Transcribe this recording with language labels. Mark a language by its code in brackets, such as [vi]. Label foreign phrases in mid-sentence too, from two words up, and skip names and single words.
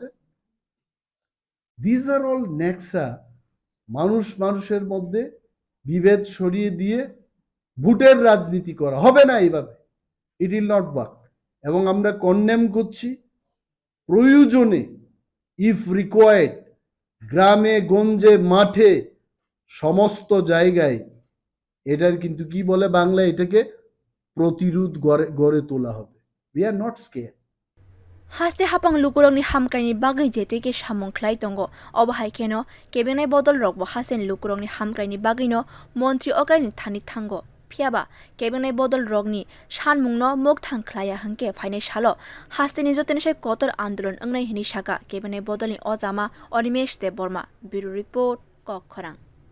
[en] this are all [bn] নেক্সা মানুষের মধ্যে বিভেদ সরিয়ে দিয়ে ভোটের রাজনীতি করা হবে না এইভাবে [en] it will not work [bn] এবং আমরা কন্ডেম করছি প্রয়োজনে [en] if required [bn] গ্রামে গঞ্জে মাঠে সমস্ত জায়গায় এটার কিন্তু কি বলে বাংলায় এটাকে প্রতিরোধ গড়ে তোলা হবে [en] we are not scared [trp] হাসতে হাপাং লুকুরংনি হামকাইনি বাগै जेतेके samung khlai tongo obahai keno kebengnai bodol rokbo hasen lukurongni hamkaini bagino mantri okraini thani thango phiaba kebengnai bodol rogni sanmungno mokthang khlaya hangke phainai salo hasteni jotoni sai kotor andolon ongnai hini saka kebengnai bodolni ojama Animesh Debbarma bureau report kokthum